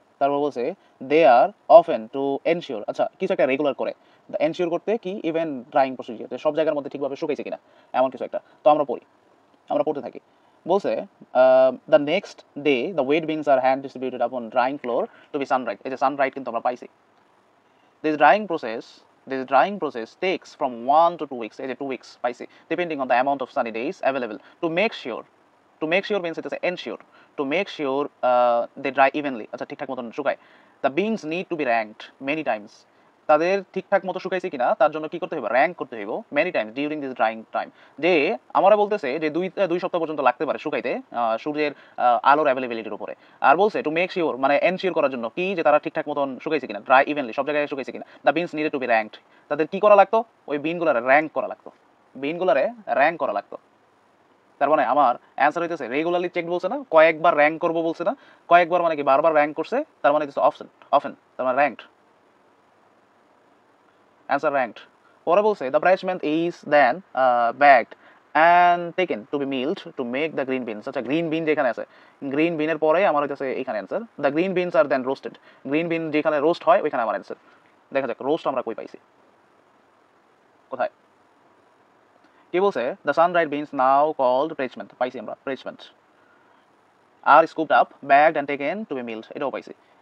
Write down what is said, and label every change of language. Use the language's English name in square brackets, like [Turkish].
[Bangla] তারপর বলছে [English] they are often to ensure, [Bangla] আচ্ছা কিছু একটা রেগুলার করে, এনশিওর করতে কি [English] even drying procedure, [Bangla] সব জায়গার মধ্যে ঠিকভাবে শুকাইছে কিনা এমন কিছু একটা। তো আমরা পড়ি, আমরা পড়তে থাকি। বলছে [English] The next day the wet beans are hand distributed upon drying floor to be sundried. [Bangla] এই যে সানড্রাইড কিন্তু আমরা পাইছি। [English] This drying process takes from 1 to 2 weeks, 2 weeks spicy, depending on the amount of sunny days available. To make sure means it is ensure. To make sure they dry evenly. [Bangla] আচ্ছা, ঠিকঠাক মতন শুকায়। [English] The beans need to be ranked many times. [Bangla] তাদের ঠিকঠাক মতো শুকাইছে কিনা তার জন্য কি করতে হবে, র্যাঙ্ক করতে হবে [English] Many times during this drying time. [Bangla] যে আমরা বলতেছে যে দুই সপ্তাহ পর্যন্ত লাগতে পারে শুকাইতে সূর্যের আলোর অ্যাভেলেবিলিটির উপরে। আর বলছে [English] to make sure [Bangla] মানে এনশিওর করার জন্য কি, যে তারা ঠিকঠাক মতন শুকাইছে কিনা, [English] dry evenly [Bangla] সব জায়গায় শুকাইছে কিনা। [English] The beans needed to be ranked. [Bangla] তাদের কি করা লাগতো, ওই বিনগুলারে র্যাঙ্ক করা লাগতো, বিনগুলারে র্যাঙ্ক করা লাগতো। তার মানে আমার অ্যান্সার হইতেছে রেগুলারলি চেক বলছে না, কয়েকবার র্যাঙ্ক করবো বলছে না, কয়েকবার মানে কি বারবার র্যাঙ্ক করছে, তার মানে হচ্ছে অফেন, তার মানে র্যাঙ্কড, অ্যান্সার র্যাঙ্কড। পরে বলছে [English] The parchment is then bagged and taken to be milled to make the green beans. [Bangla] আচ্ছা, গ্রিন বিন যেখানে আছে, গ্রিন বিনের পরে আমার হইতেছে এখানে answer [English] The green beans আর then roasted. [Bangla] Green বিন যেখানে রোস্ট হয় ওইখানে আমার অ্যান্সার। দেখা যাক রোস্ট আমরা কই পাইছি, কোথায়, কি বলছে [English] the sun dried beans now called parchment, [Bangla] পাইছি আমরা প্রেচমেন্ট। আর [English] scooped up, bagged and taken to be milled, [Bangla] এটাও পাইছি।